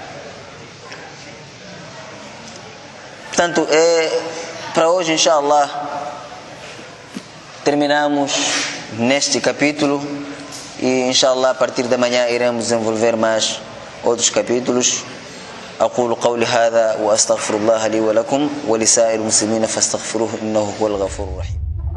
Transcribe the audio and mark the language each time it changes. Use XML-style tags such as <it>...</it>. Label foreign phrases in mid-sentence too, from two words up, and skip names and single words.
<pt>Portanto, para hoje, inshallah, terminamos neste capítulo. E inshallah a partir da manhã iremos desenvolver mais outros capítulos.</pt> <ar>أقول قولي هذا وأستغفر الله لي ولكم ولسائر المسلمين فاستغفروه إنه هو الغفور الرحيم.</ar>